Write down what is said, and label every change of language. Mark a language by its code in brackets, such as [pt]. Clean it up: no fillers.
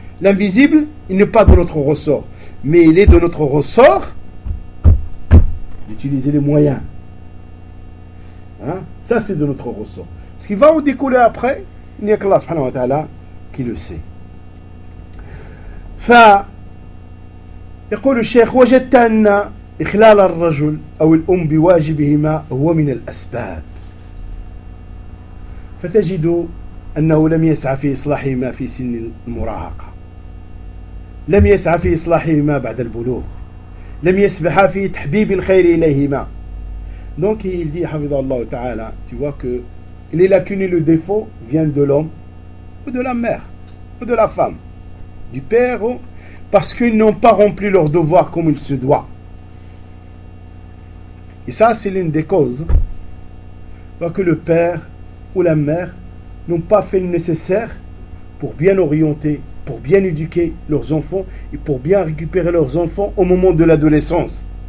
[fr] L'invisible, il n'est pas de notre ressort. Mais il est de notre ressort d'utiliser les moyens. Ça, c'est de notre ressort. Ce qui va en découler après, il n'y a qu'Allah subhanahu wa ta'ala qui le sait. [ar] يقول الشيخ وجدت أن إخلال الرجل أو الأم بواجبهما هو من الأسباب فتجد أنه لم يسعى في إصلاحهما في سن المراهقة لم يسعى في إصلاحهما بعد البلوغ لم يسبح في تحبيب الخير إليهما [fr] donc il dit [ar] حفظه الله تعالى [fr] tu vois que les lacunes et le défaut viennent de l'homme ou de la mère ou de la femme du père, parce qu'ils n'ont pas rempli leur devoir comme il se doit. Et ça, c'est l'une des causes. Parce que le père ou la mère n'ont pas fait le nécessaire pour bien orienter, pour bien éduquer leurs enfants et pour bien récupérer leurs enfants au moment de l'adolescence.